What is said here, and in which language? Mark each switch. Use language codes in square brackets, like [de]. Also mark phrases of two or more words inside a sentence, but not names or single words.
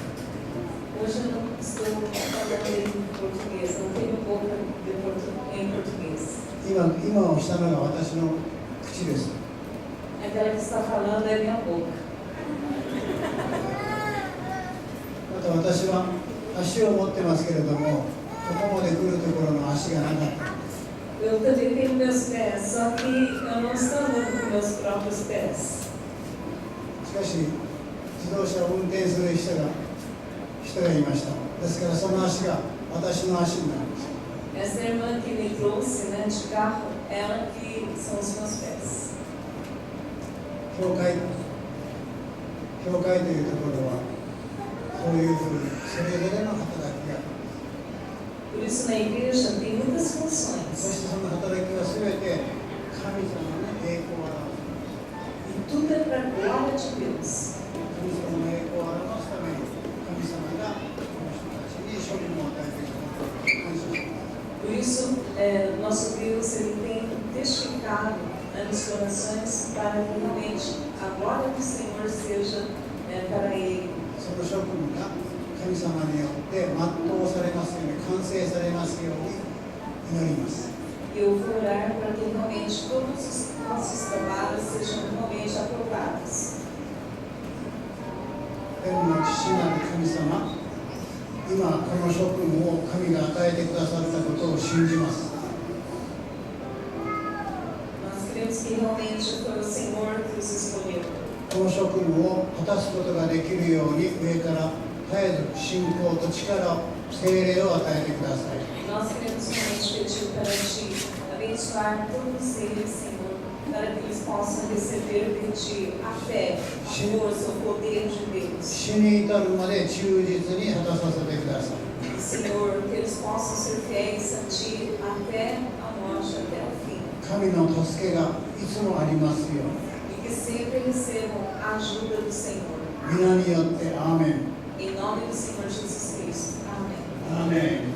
[pt] Hoje eu não estou falando em português, não tenho boca em português. [ja] 今をしたのが私の口です。 [pt] Aquela que está falando é minha boca. [ja] また私は足を持ってますけれども、ここまで来るところの足がなかった。 [pt] Eu também tenho meus pés, só que eu não estou andando com meus próprios pés. [ja] しかし自動車を運転する人がいました。ですからその足が私の足になるんです。 [pt] Essa irmã que me trouxe, né, de carro, ela que são os meus pés. [ja] 教会というところはそういうふうにそれぞれの働きが、 [pt] Por isso na igreja tem muitas [ja] そ [pt] funções. [ja] してその働きはすべて神様の栄光を表す。 [pt] E tudo é para a glória de Deus. [ja] 神様の栄光を表すために神様がこの人たちに処分を与えていることを感謝します。 [pt] Por isso, nosso Deus ele tem testificado, né, nos corações para que realmente a glória do Senhor seja para Ele. [ja] その職務が神様によって全うされますように、完成されますように祈ります。 [pt] Eu vou orar para que realmente todos os nossos trabalhos sejam realmente aprovados. [ja] 天の父なる神様、今この職務を神が与えてくださったことを信じます。 [pt] Nós cremos que realmente foi o Senhor que os escolheu. [ja] この職務を果たすことができるように上から絶えず信仰と力を、聖霊を与えてください。 [pt] Nós queremos realmente pedir para Ti abençoar todos eles, Senhor, para que eles possam receber de Ti a fé, a força, o poder de Deus. [ja] 死に至るまで忠実に果たさせてください。 [pt] Senhor, que eles possam ser fiéis a Ti até a morte, até o fim. [ja] 神の助けがいつもありますように。 [pt] E que sempre recebam a ajuda do Senhor. [ja] 皆によってアーメン。 [pt] Em nome do Senhor Jesus Cristo.